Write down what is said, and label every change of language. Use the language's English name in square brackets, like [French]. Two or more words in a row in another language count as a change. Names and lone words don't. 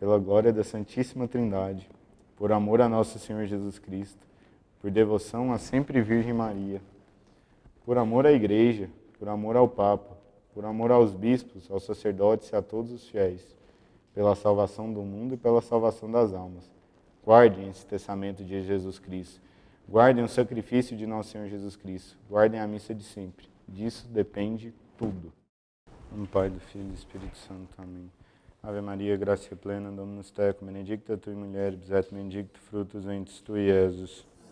[Portuguese] Pela glória da Santíssima Trindade, por amor a nosso Senhor Jesus Cristo, por devoção à sempre Virgem Maria, por amor à Igreja, por amor ao Papa, por amor aos bispos, aos sacerdotes e a todos os fiéis, pela salvação do mundo e pela salvação das almas. Guardem esse testamento de Jesus Cristo. Guardem o sacrifício de nosso Senhor Jesus Cristo. Guardem a missa de sempre. Disso depende tudo. Em Pai, do Filho e do Espírito Santo. Amém. [Latin] Ave Maria, gracia plena, Dominus tecum, benedicta tui mulieribus, et benedictus fructus ventris tui, Iesus.